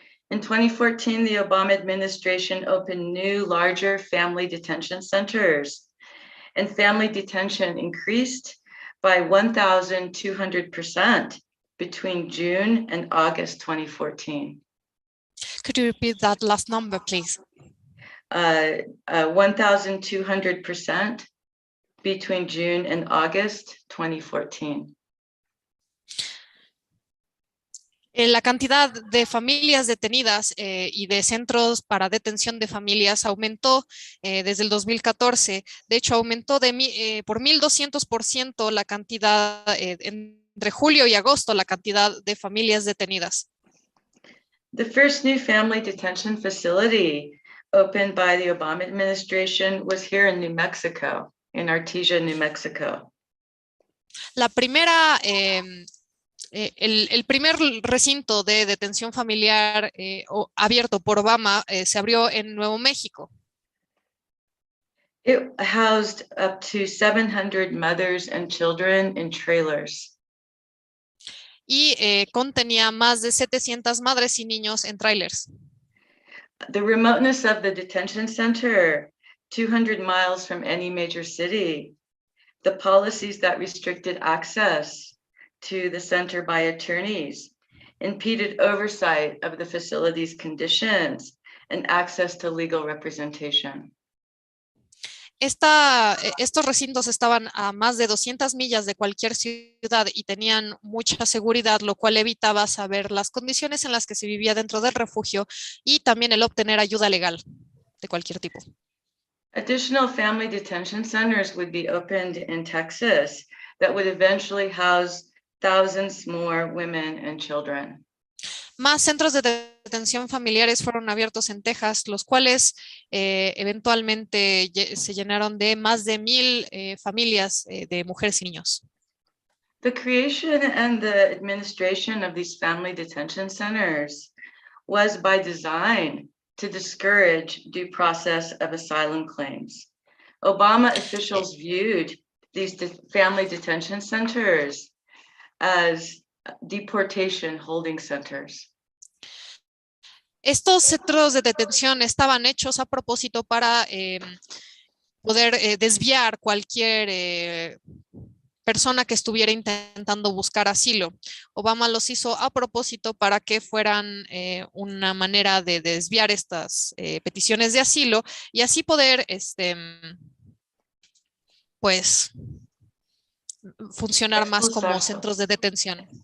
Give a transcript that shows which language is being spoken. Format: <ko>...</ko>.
<en>In 2014, the Obama administration opened new, larger family detention centers, and family detention increased by 1,200% between June and August 2014. Could you repeat that last number, please? 1,200% between June and August 2014.</en> <es>La cantidad de familias detenidas y de centros para detención de familias aumentó desde el 2014. De hecho, aumentó por 1,200% la cantidad entre julio y agosto, la cantidad de familias detenidas.</es> <en>The first new family detention facility opened by the Obama administration was here in New Mexico, in Artesia, New Mexico.</en> <es>La primera, el primer recinto de detención familiar abierto por Obama se abrió en Nuevo México.</es> <en>It housed up to 700 mothers and children in trailers.</en> <es>Y contenía más de 700 madres y niños en trailers.</es> <en>The remoteness of the detention center, 200 miles from any major city, the policies that restricted access to the center by attorneys, impeded oversight of the facility's conditions and access to legal representation.</en> <es>Estos recintos estaban a más de 200 millas de cualquier ciudad y tenían mucha seguridad, lo cual evitaba saber las condiciones en las que se vivía dentro del refugio y también el obtener ayuda legal de cualquier tipo.</es> <en>Additional family detention centers would be opened in Texas that would eventually house thousands more women and children.</en> <es>Más centros de detención familiares fueron abiertos en Texas, los cuales eventualmente se llenaron de más de 1,000 familias de mujeres y niños.</es> <en>The creation and the administration of these family detention centers was by design to discourage due process of asylum claims. Obama officials viewed these family detention centers as deportation holding centers.</en> <es>Estos centros de detención estaban hechos a propósito para poder desviar cualquier persona que estuviera intentando buscar asilo. Obama los hizo a propósito para que fueran una manera de desviar estas peticiones de asilo y así poder, pues, funcionar más como centros de detención.</es>